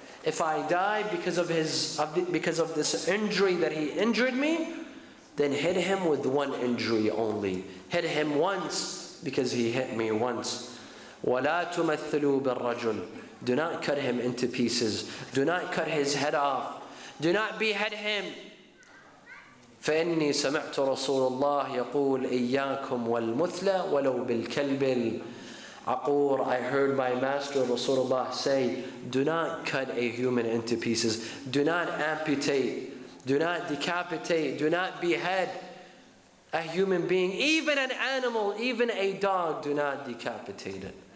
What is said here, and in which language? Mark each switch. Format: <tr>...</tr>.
<en>If I die because of this injury that he injured me, then hit him with one injury only. Hit him once because he hit me once.</en> <ar>ولا تمثلوا بالرجل.</ar> <en>Do not cut him into pieces. Do not cut his head off. Do not behead him.</en> <ar>فإني سمعت رسول الله يقول إياكم والمثلى ولو بالكلب العقور.</ar> <en>I heard my master Rasulullah say, do not cut a human into pieces. Do not amputate. Do not decapitate. Do not behead a human being. Even an animal, even a dog, do not decapitate it.</en>